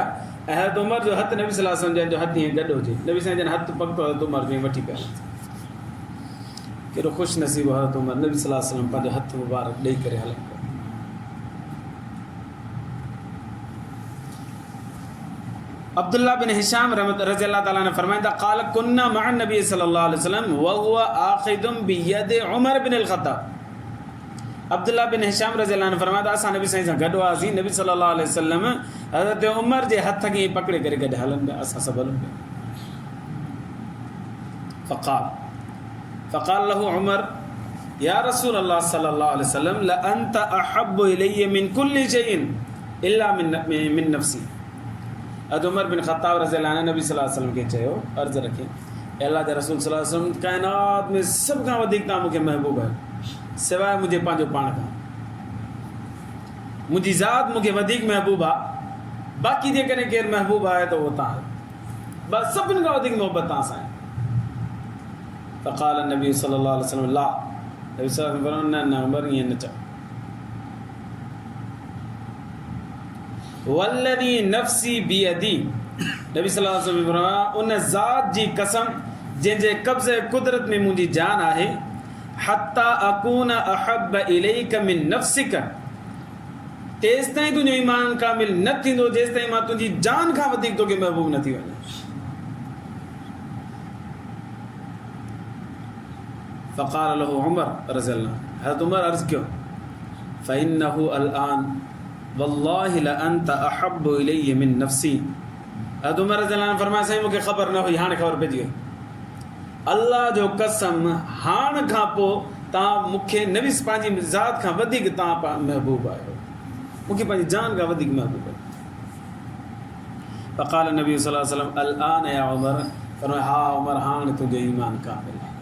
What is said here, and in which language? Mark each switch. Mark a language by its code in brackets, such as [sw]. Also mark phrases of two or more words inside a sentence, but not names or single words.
[sd] हज़रत उमर जो हथु नबी [ar] صلى الله عليه وسلم [sd] जंहिंजो हथु ईअं गॾु हुजे, नबी साईं जन हथु पकड़ो, हज़रत उमर जो वठी पिया। कहिड़ो ख़ुशि नसीबु हज़रत उमर, नबी [ar] صلى الله عليه وسلم [sd] पंहिंजो हथु मुबारक ॾेई करे हलनि पिया। [ar] عبد الله بن هشام رضي الله تعالى [sd] ने फरमाइंदा [ar] قال كنا مع النبي صلى الله عليه وسلم وهو آخذ بيد عمر بن الخطاب. [sd] अब्दुल्लाह बिन हिशाम [ar] رضي الله [sd] ने फरमाइंदा असां नबी साईं सां गॾु हुआसीं, नबी [ar] صلى الله عليه وسلم [sd] हज़रत उमर जे हथ खे पकड़े करे गॾु हलनि पिया, असां सभु हलूं पिया। [ar] فقال له عمر يا رسول الله صلى الله عليه وسلم لأنت أحب إلي من كل شيء إلا من نفسي. [sd] हज़रत उमर बिन ख़त्ताब [ar] رضي الله [sd] ने नबी [ar] صلى الله عليه وسلم [sd] खे चयो, अर्ज़ु रखी, अल्लाह जे रसूल [ar] صلى الله عليه وسلم [sd] काइनात में सभ खां वधीक तव्हां मूंखे महबूब आहियो, सवाइ मुंहिंजे पंहिंजो पाण खां। मुंहिंजी ज़ात मूंखे वधीक महबूब आहे, बाक़ी जेकॾहिं केरु महबूब आहे त उहो तव्हां आहियो, बसि सभिनि खां वधीक मोहबत तव्हां सां आहे। [ar] فقال النبي صلى الله عليه وسلم لا، النبي صلى الله عليه وسلم [sd] न उमर ईअं न चओ। [ar] والذي نفسي بيده, [sd] नबी [ar] صلى الله عليه وسلم [sd] फरमाया उन ज़ात जी कसम जंहिंजे कब्ज़े कुदरत में मुंहिंजी जान आहे, [ar] حتى أكون أحب إليك من نفسك, [sd] तेसि ताईं तुंहिंजो ईमान कामिल न थींदो जेसि ताईं मां तुंहिंजी जान खां वधीक तोखे महबूब न थी वञा। [ar] فقال له عمر رضي الله عنه, [sd] हज़रत उमर अर्ज़ कयो, [ar] فإنه الآن والله لأنت أحب إلي من نفسي. [sd] हज़रत उमर [ar] رضي الله عنه [sd] फरमाया, साईं मूंखे ख़बर न हुई, हाणे ख़बर पइजी वई। अल्लाह जो कसम, हाण खां पोइ तव्हां मूंखे नबी पंहिंजी ज़ात खां वधीक तव्हां महबूब आहियो, मूंखे पंहिंजी जान खां वधीक महबूब आहियो। [ar] فقال النبي صلى الله عليه وسلم الآن يا عمر, [sd] फरमाया हा उमर, हाणे तुंहिंजो ईमान कामिल आहे।